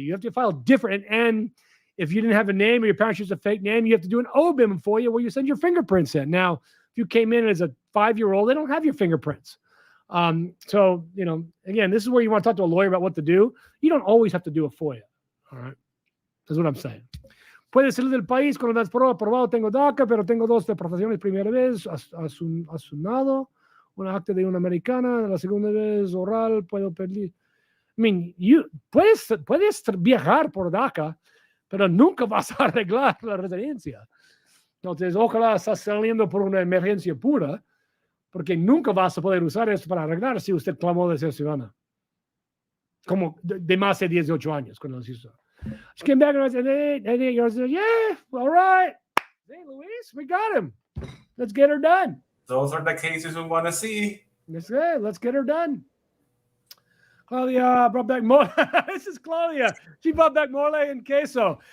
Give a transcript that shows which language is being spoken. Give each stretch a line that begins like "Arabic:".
English: You have to file different. And if you didn't have a name or your parents used a fake name, you have to do an OBIM FOIA where you send your fingerprints in. Now, if you came in as a 5-year-old, they don't have your fingerprints. So, again, this is where you want to talk to a lawyer about what to do. You don't always have to do a FOIA. All right. That's what I'm saying.
Spanish: Puede salir del país con Advanced Parole aprobado. Tengo DACA, pero tengo 2 deportaciones. Primera vez asunado. Una acta de una americana. La segunda vez oral. Puedo pedir.
English: I mean,
Spanish: puedes viajar por DACA, pero nunca vas a arreglar la residencia. Entonces, ojalá estás saliendo por una emergencia pura, porque nunca vas a poder usar esto para arreglar si usted clamó de ser ciudadana. Como de más de 18 años, cuando lo hizo.
English: She came back and I said, hey, yeah, all right. Hey, Luis, we got him. Let's get her done. Those are the cases we want to see. That's it. Let's get her done. Claudia brought back more. This is Claudia. She brought back mole and queso.